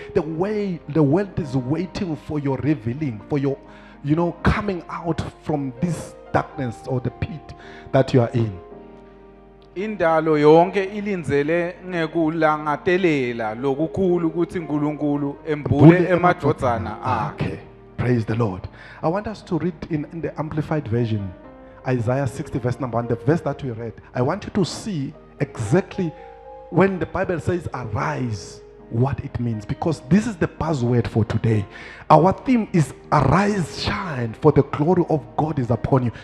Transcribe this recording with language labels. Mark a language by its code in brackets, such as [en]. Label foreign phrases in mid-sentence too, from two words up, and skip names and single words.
[en] The world is waiting for your revealing, for your, coming out from this darkness or the pit that you are in. [ss] Indalo yonke ilinzele ngekulangatelela lokukhulu ukuthi uNkulunkulu embule emadvodzana akhe. [en] Okay. Praise the Lord. I want us to read in the Amplified Version, Isaiah 60 verse number 1, the verse that we read. I want you to see exactly when the Bible says arise, what it means, because this is the buzzword for today. Our theme is arise, shine, for the glory of God is upon you.